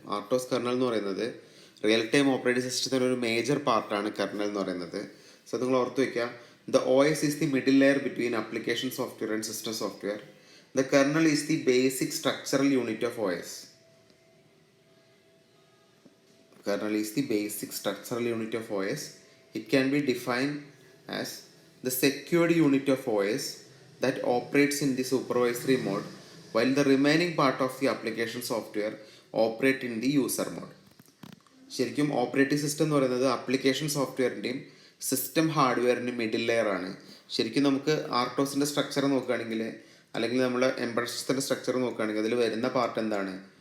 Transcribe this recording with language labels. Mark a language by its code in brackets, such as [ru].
[ml] ആർട്ടോസ് kernel എന്ന് പറയുന്നത് real time operating സിസ്റ്റത്തിൻ്റെ ഒരു മേജർ പാർട്ടാണ് കെർണൽ എന്ന് പറയുന്നത്. [en] so [ml] നിങ്ങൾ ഓർത്ത് വയ്ക്കുക, [en] The OS is the middle layer between application software and system software. The kernel is the basic structural unit of OS. Kernel is the basic structural unit of OS. It can be defined as the secured unit of OS that operates in the supervisory mode while the remaining part of the application software operate in the user mode. [ml] ശരിക്കും operating system എന്ന് പറയുന്നത് application സോഫ്റ്റ്വെയറിൻ്റെയും system ഹാർഡ്വെയറിൻ്റെയും middle layer ആണ്. ശരിക്കും നമുക്ക് ആർട്ടോസിൻ്റെ structure നോക്കുകയാണെങ്കിൽ, അല്ലെങ്കിൽ നമ്മൾ embedded സിസ്റ്റത്തിൻ്റെ സ്ട്രക്ചർ നോക്കുകയാണെങ്കിൽ അതിൽ വരുന്ന പാർട്ട് എന്താണ്?